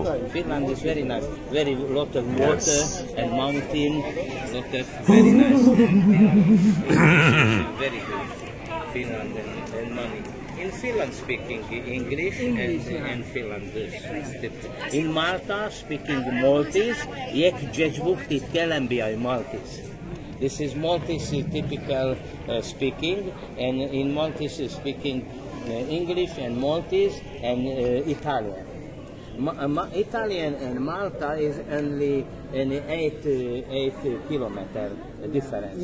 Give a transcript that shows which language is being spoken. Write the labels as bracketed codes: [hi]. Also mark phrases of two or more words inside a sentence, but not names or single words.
[en] Finland is very nice. Very lot of water and mountain. Lot of very nice. Very good. Finland and money. In Finland speaking English, and Finland in Malta speaking Maltese, [mt] jekk ġeġbuk titkellem biha [en] Maltese. This is Maltese typical speaking, and in Maltese speaking English and Maltese and Italian. Italian and Malta is only an 8 kilometer difference.